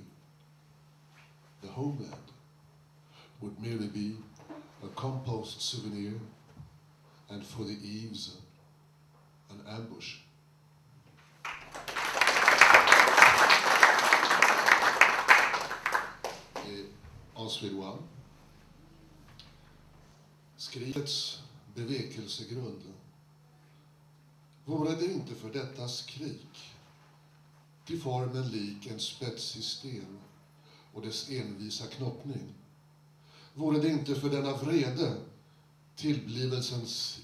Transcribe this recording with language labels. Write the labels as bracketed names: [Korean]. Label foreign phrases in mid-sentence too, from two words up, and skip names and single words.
[English] The homeland would merely be a compost souvenir, and for the eaves, an ambush. [French] Et en suédois, [Swedish] skrikets bevekelsegrund. Vore det inte för detta skrik, till formen lik en spetsig sten och dess envisa knoppning, vore det inte för denna vrede, tillblivelsens